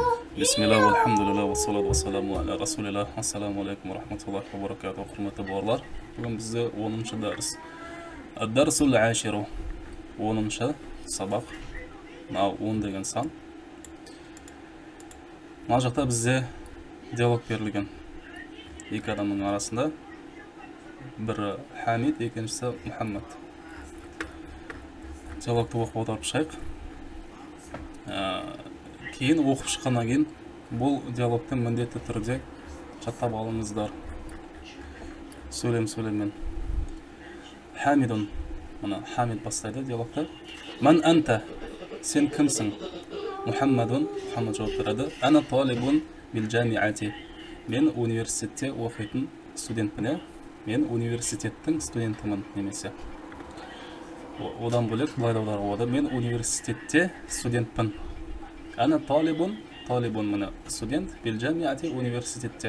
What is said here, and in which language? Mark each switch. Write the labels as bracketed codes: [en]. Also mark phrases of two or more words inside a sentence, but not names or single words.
[ar] بسم الله والحمد لله والصلاة والسلام على رسول الله. السلام عليكم ورحمة الله وبركاته. [uz] Hurmatli bolalar. Bugun bizda 10-dars. Ad-darsul 10. 10-sabaq. Mana 10 degan son. Mana joqda bizda dialog berilgan. Ikki odamning orasida biri Hamid, ikkinchisi Muhammad. Dialogni o'qib o'tirib chiqaylik. Keyin o'qib chiqqandan keyin bu dialogni [kk] mіндетті түрде жаттап алыңыздар. Сөйлем. Хамидун. Mana Hamid бастайды диалогты. [ar] من أنت? [kk] Сен кімсің? Muhammadun. Muhammad жауап береді. [ar] أنا طالب بالجامعة. [kk] Мен университетте оқитын студентпін. Мен университеттің студентімін немесе. Одан бөлек былай да аударуға. Мен университетте студентпін. [ar] أنا طالب [kk] мына студент [ar] بالجامعة [kk] университетте.